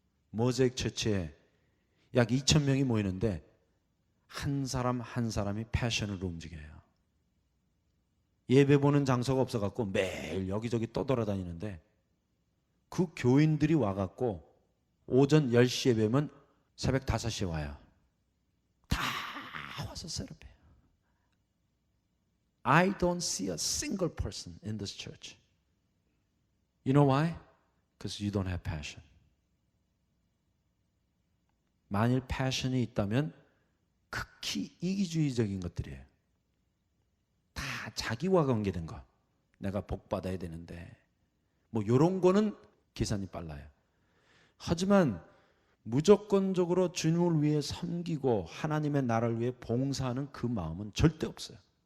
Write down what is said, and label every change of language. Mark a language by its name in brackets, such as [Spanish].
[Korean] 모자익 처치에 약 2,000명이 모이는데 한 사람 한 사람이 패션으로 움직여요. 예배 보는 장소가 없어갖고 매일 여기저기 떠돌아다니는데 그 교인들이 와갖고 오전 10시에 예배면 새벽 5시에 와요. 다 와서 세례해요. [English] I don't see a single person in this church. You know why? Because you don't have passion. [Korean] 만일 패션이 있다면 극히 이기주의적인 것들이에요. 다 자기와 관계된 거. 내가 복 받아야 되는데 뭐 이런 거는 계산이 빨라요. 하지만 무조건적으로 주님을 위해 섬기고 하나님의 나라를 위해 봉사하는 그 마음은 절대 없어요.